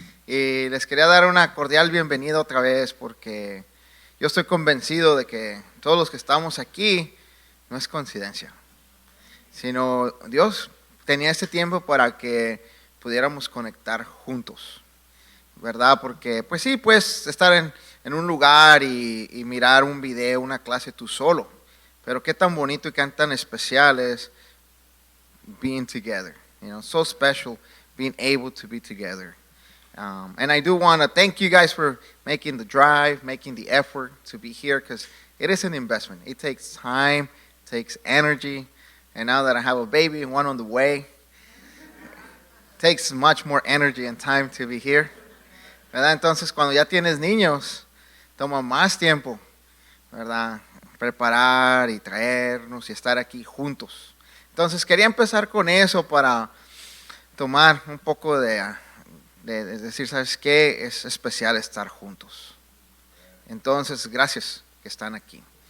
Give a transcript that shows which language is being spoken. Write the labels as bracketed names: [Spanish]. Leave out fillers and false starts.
[Spanish] Y les quería dar una cordial bienvenida otra vez, porque yo estoy convencido de que todos los que estamos aquí no es coincidencia, sino Dios tenía este tiempo para que pudiéramos conectar juntos, ¿verdad? Porque pues sí, puedes estar en un lugar y mirar un video, una clase tú solo, pero qué tan bonito y qué tan especial es [English] being together, so special being able to be together. And I do want to thank you guys for making the drive, making the effort to be here, because it is an investment. It takes time, takes energy, and now that I have a baby and one on the way, it takes much more energy and time to be here, [Spanish] ¿verdad? Entonces, cuando ya tienes niños, toma más tiempo, ¿verdad? Preparar y traernos y estar aquí juntos. Entonces, quería empezar con eso para tomar un poco de decir, ¿sabes qué? Es especial estar juntos. Entonces, gracias que están aquí.